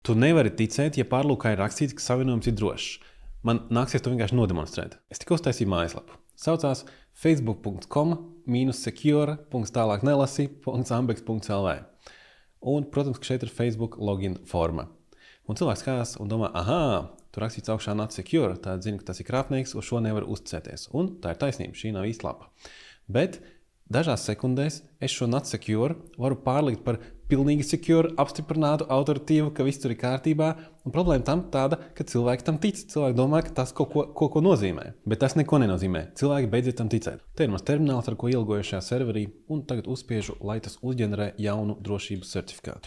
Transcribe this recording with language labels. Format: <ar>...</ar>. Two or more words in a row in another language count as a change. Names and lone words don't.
<lv>Tu nevari ticēt, ja pārlūkā ir rakstīts, ka savienojums ir drošs. Man nāksies to vienkārši nodemonstrēt. Es tikko uztaisīju mājaslapu. Saucās facebook.com/secure.tālāknelasi.ambex.lv. Un, protams, ka šeit ir Facebook login forma. Un cilvēks skatās un domā, tur rakstīts augšā</lv> <en>not secure,</en> <lv>tad zina, ka tas ir krāpnieks, uz šo nevar uzticēties. Un tā ir taisnība, šī nav īsta lapa. Bet dažās sekundēs es šo</lv> <en>not secure</en> <lv>varu pārlikt par pilnīgi secure, apstiprinātu, autoritīvu, ka viss tur ir kārtībā. Un problēma tam tāda, ka cilvēki tam tic. Cilvēki domā, ka tas kaut ko nozīmē. Bet tas neko nenozīmē. Cilvēki beidziet tam ticēt. Te ir mans termināls, ar ko ielgoju šajā serverī, un tagad uzspiežu, lai tas uzģenerē jaunu drošības certifikātu.</lv>